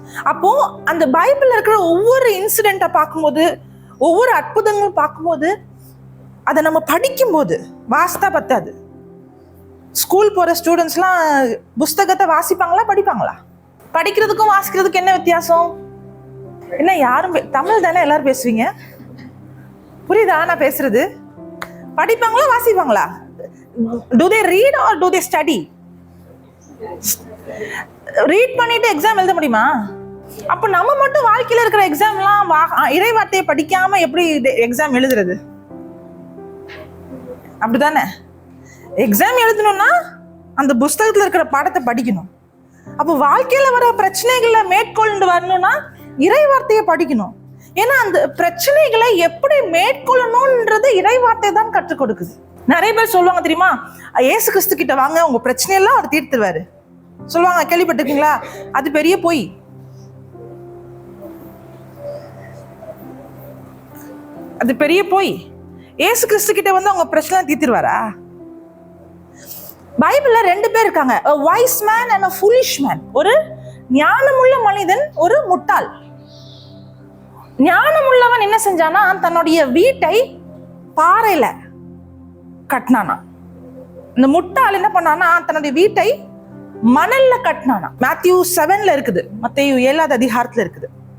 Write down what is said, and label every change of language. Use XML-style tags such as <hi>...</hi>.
<ta>அப்போ அந்த பைபிள்ல இருக்கிற ஒவ்வொரு இன்சிடென்ட்டை பார்க்கும்போது, ஒவ்வொரு அற்புதங்களும் பார்க்கும்போது, அதை நம்ம படிக்கும்போது வாசித்தா பத்தாது. ஸ்கூல் போற ஸ்டூடெண்ட்ஸ்லாம் புஸ்தகத்தை வாசிப்பாங்களா படிப்பாங்களா? படிக்கிறதுக்கும் வாசிக்கிறதுக்கும் என்ன வித்தியாசம்? என்ன யாரும் தமிழ் தானே எல்லாரும் பேசுவீங்க, புரியுதா நான் பேசுறது? படிப்பாங்களா வாசிப்பாங்களா?</ta> <en>Do they read or do they study?</en> <ta>Read பண்ணிட்டு எக்ஸாம் எழுத முடியுமா? அப்ப நம்ம மட்டும் வாழ்க்கையில இருக்கிற எக்ஸாம்லாம் இறை வார்த்தையை படிக்காம எப்படி எக்ஸாம் எழுதுறது? அப்படிதானே? எக்ஸாம் எழுதணும்னா அந்த புஸ்தகத்துல இருக்கிற பாடத்தை படிக்கணும். அப்போ வாழ்க்கையில வர பிரச்சனைகளை மேற்கொண்டு வரணும்னா இறை வார்த்தையை படிக்கணும். ஏன்னா அந்த பிரச்சனைகளை எப்படி மேற்கொள்ளணும்ன்றது இறை வார்த்தை தான் கற்றுக் கொடுக்குது. நிறைய பேர் சொல்லுவாங்க தெரியுமா, இயேசு கிறிஸ்து கிட்ட வாங்க உங்க பிரச்சனையெல்லாம் அவர் தீர்த்துருவாரு சொல்லுவாங்க. கேள்விப்பட்டிருக்கீங்களா? அது பெரிய பொய். அது பெரிய பொய். இயேசு கிறிஸ்து கிட்ட வந்து அவங்க பிரச்சனை தீர்த்துருவாரா? பைபிள்ல 2 பேர் இருக்காங்க,</ta> <en>a wise man and a foolish man.</en> <ta>ஒரு ஞானமுள்ள மனிதன், ஒரு முட்டாள். ஞானமுள்ளவன் என்ன செஞ்சானா, தன்னுடைய வீட்டை பாறையில கட்டினானா. இந்த முட்டாள் என்ன பண்ணானா, தன்னுடைய வீட்டை மணல்ல கட்டினானா. மேத்யூ 7ல இருக்குது, மத்தேயு 7வது அதிகாரத்துல இருக்குது.</ta>